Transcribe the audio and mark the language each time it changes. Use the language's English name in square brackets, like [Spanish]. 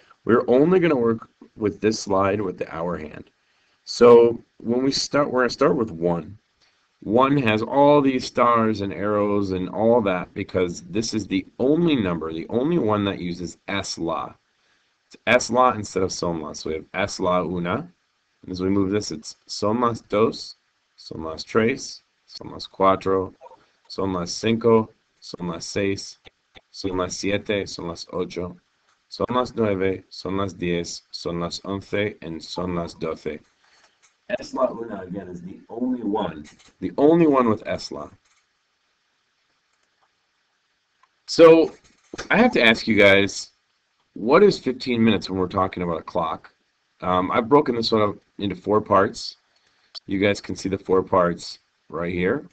[English] We're only going to work with this slide with the hour hand. So when we start, we're going to start with 1. 1 has all these stars and arrows and all that because this is the only number, the only one that uses es-la. It's es-la instead of son-la. So we have es-la una. And as we move this, it's [Spanish] son las dos, son las tres, son las cuatro, son las cinco, son las seis, son las siete, son las ocho, son las nueve, son las 10, son las 11, and son las 12. [English] Es-la una, again, is the only one with es-la. So I have to ask you guys, what is 15 minutes when we're talking about a clock? I've broken this one up into 4 parts. You guys can see the 4 parts right here.